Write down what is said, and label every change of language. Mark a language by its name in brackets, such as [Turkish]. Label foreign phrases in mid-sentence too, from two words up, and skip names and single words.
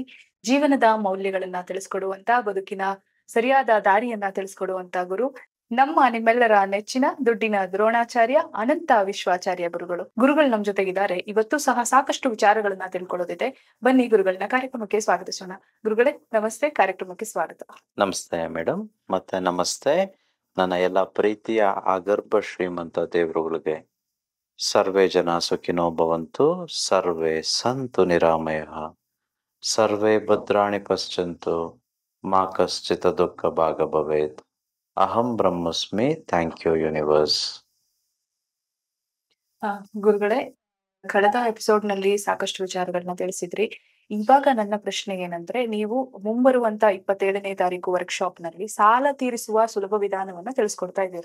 [Kannada] ಜೀವನದ ಮೌಲ್ಯಗಳನ್ನ ತಿಳಿಸ್ಕೊಡುವಂತ, ಬದುಕಿನ ಸರಿಯಾದ ದಾರಿಯನ್ನ ತಿಳಿಸ್ಕೊಡುವಂತ ಗುರು ನಿಮ್ಮೆಲ್ಲರ ನೆಚ್ಚಿನ ದುಡ್ಡಿನ ದ್ರೋಣಾಚಾರ್ಯ ಅನಂತ ವಿಶ್ವಾಚಾರ್ಯ ಗುರುಗಳು ನಮ್ ಜೊತೆಗಿದ್ದಾರೆ. ಇವತ್ತು ಸಹ ಸಾಕಷ್ಟು ವಿಚಾರಗಳನ್ನ ತಿಳ್ಕೊಳ್ಳೋದಿದೆ. ಬನ್ನಿ ಗುರುಗಳನ್ನ ಕಾರ್ಯಕ್ರಮಕ್ಕೆ ಸ್ವಾಗತಿಸೋಣ. ಗುರುಗಳೇ ನಮಸ್ತೆ, ಕಾರ್ಯಕ್ರಮಕ್ಕೆ ಸ್ವಾಗತ. ನಮಸ್ತೆ ಮೇಡಮ್, ಮತ್ತೆ ನಮಸ್ತೆ ನನ್ನ ಎಲ್ಲ ಪ್ರೀತಿಯ ಆಗರ್ಭ ಶ್ರೀಮಂತ ದೇವರುಗಳಿಗೆ. [Sanskrit] ಸರ್ವೇ ಜನ ಸುಖಿನೋ ಭವಂತು, ಸರ್ವೇ ಸಂತು ನಿರಾಮಯಃ, ಸರ್ವೇ ಭದ್ರಾಣಿ ಪಶ್ಯಂತು, ಮಾ ಕಶ್ಚಿತ್ ದುಃಖ ಭಾಗ ಭವೇತ್. ಅಹಂ ಬ್ರಹ್ಮಸ್ಮಿ. [English] Thank you universe. [Kannada] ಗುರುಗಳೇ, ಕಳೆದ ಎಪಿಸೋಡ್ ನಲ್ಲಿ ಸಾಕಷ್ಟು ವಿಚಾರಗಳನ್ನ ತಿಳಿಸಿದ್ರಿ. ಇವಾಗ ನನ್ನ ಪ್ರಶ್ನೆ ಏನಂದ್ರೆ, ನೀವು ಮುಂಬರುವಂತ 27ನೇ ತಾರೀಕು ವರ್ಕ್ಶಾಪ್ ನಲ್ಲಿ ಸಾಲ ತೀರಿಸುವ ಸುಲಭ ವಿಧಾನವನ್ನ ತಿಳಿಸ್ಕೊಡ್ತಾ ಇದ್ದೀರಾ.